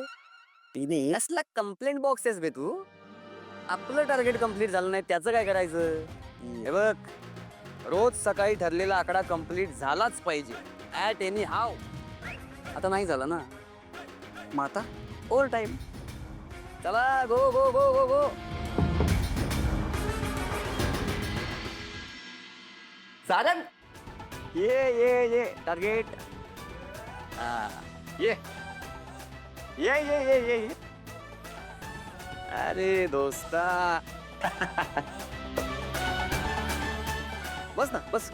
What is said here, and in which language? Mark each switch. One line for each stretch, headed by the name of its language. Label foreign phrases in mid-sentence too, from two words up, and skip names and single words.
Marathi: तिने असला
English: complaint box
Marathi: आहेस बे तू. आपलं टार्गेट कम्प्लीट झालं नाही त्याचं काय करायचं? हे बघ, रोज सकाळी ठरलेला आकडा कम्प्लीट झालाच पाहिजे,
English: at any how.
Marathi: आता नाही झाला ना, मग आता
English: over time.
Marathi: चला
English: go go go go go.
Marathi: सारंग ये टार्गेट. हा ये ये ये ये ये. अरे दोस्ता. बस ना बस.